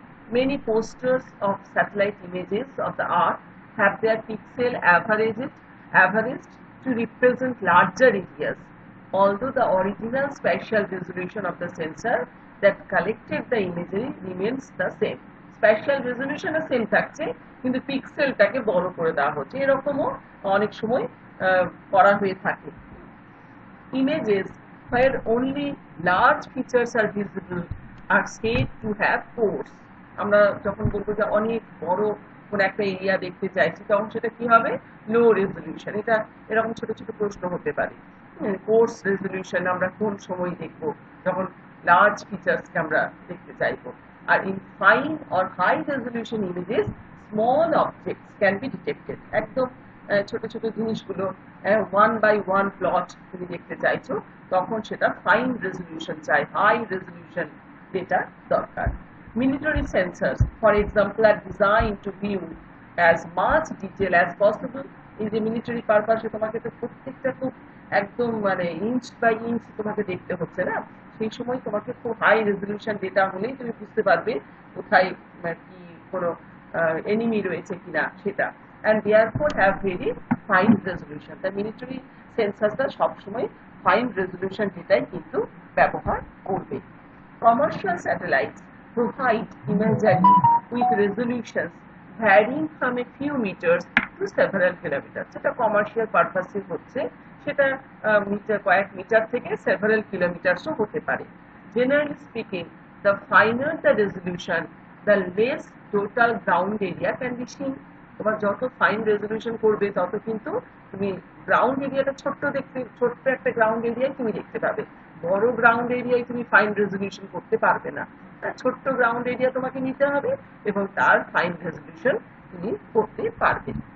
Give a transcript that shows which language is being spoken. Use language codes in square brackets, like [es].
[en] Many posters of satellite images of the Earth have their pixel averaged to represent larger areas, although the original spatial resolution of the sensor that collected the imagery remains the same. [bn] Spatial resolution same থাকছে, কিন্তু পিক্সেলটাকে বড় করে দেওয়া হচ্ছে। এরকমও অনেক সময় করা হয়ে থাকে। [en] Images where only large features are visible are said to have pores. [bn] আমরা যখন বলবো যে অনেক বড় কোন একটা এরিয়া দেখতে চাইছি, তখন সেটা কি হবে? লো রেজলিউশন। এটা এরকম ছোট ছোট প্রশ্ন হতে পারে। কোর্স রেজলিউশন আমরা কোন সময় দেখবো? যখন লার্জ ফিচার্সকে আমরা দেখতে চাইবো। আর [en] In fine or high resolution images small objects can be detected. [bn] একদম ছোট ছোট জিনিসগুলো ওয়ান বাই ওয়ান প্লট তুমি দেখতে চাইছো, তখন সেটা ফাইন রেজলিউশন চাই, হাই রেজলিউশন ডেটা দরকার। [en] Military sensors, for example, are designed to view as much detail as possible. In the military purpose, [bn] তোমাকে তো প্রত্যেকটা খুব একদম মানে ইঞ্চ বাই ইঞ্চ তোমাকে দেখতে হচ্ছে না, সেই সময় তোমাকে খুব হাই রেজলিউশন ডেটা হলেই তুমি বুঝতে পারবে কোথায় কি কোনো এনিমি রয়েছে কিনা সেটা। [en] And therefore have very fine resolution. The military sensors [bn] রা সবসময় ফাইন রেজলিউশন ডেটাই কিন্তু ব্যবহার করবে। [en] Commercial satellites provide imagery with resolutions varying from a few meters to several kilometers. [bn] সেটা কমার্শিয়াল পারপাসে হচ্ছে, সেটা কয়েক মিটার থেকে [en] several kilometers [bn] ও হতে পারে। [en] Generally speaking, the finer the resolution, the less total ground area can be seen. [bn] তোমার যত ফাইন রেজলিউশন করবে তত কিন্তু তুমি গ্রাউন্ড এরিয়াটা ছোট্ট একটা গ্রাউন্ড এরিয়ায় তুমি দেখতে পাবে। বড় গ্রাউন্ড এরিয়ায় তুমি ফাইন রেজলিউশন করতে পারবে না। ছোট্ট গ্রাউন্ড এরিয়া তোমাকে নিতে হবে এবং তার ফাইন রেজলিউশন তুমি করতে পারবে।